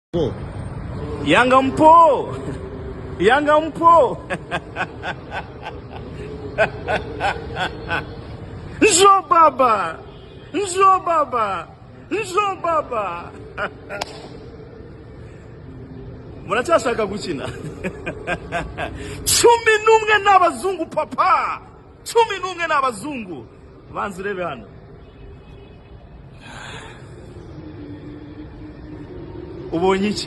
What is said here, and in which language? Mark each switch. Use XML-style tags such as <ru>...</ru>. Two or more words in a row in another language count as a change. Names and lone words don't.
<sw>Yanga mpo! Yanga mpo! Njoo baba! Njoo baba! Njoo baba!</sw> <rw>Muracyashaka gukina? 11 n'abazungu papa! 11 n'abazungu! Banze urebe hano. Ubonye iki?</rw>